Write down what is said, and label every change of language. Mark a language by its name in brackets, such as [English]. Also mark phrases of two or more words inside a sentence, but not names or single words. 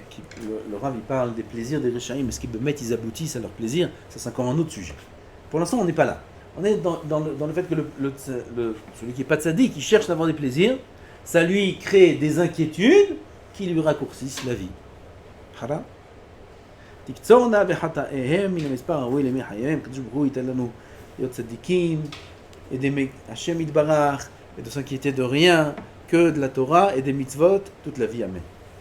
[French] Le Rav il parle des plaisirs des Réchaïm, mais ce qu'ils mettent, ils aboutissent à leur plaisir, ça c'est encore un autre sujet. Pour l'instant on n'est pas là. On est dans le fait que celui qui n'est pas tzaddik, qui cherche à avoir des plaisirs, ça lui crée des inquiétudes qui lui raccourcissent la vie. Haram. [Hebrew] תקצורנה בחטאיהם מן המספר הראוי לימי חייהם, הקדוש ברוך הוא ייתן לנו להיות צדיקים, [French] aider [Hebrew] השם יתברך, [French] et de s'inquiéter de rien que de la Torah et des mitzvot toute la vie. Amen.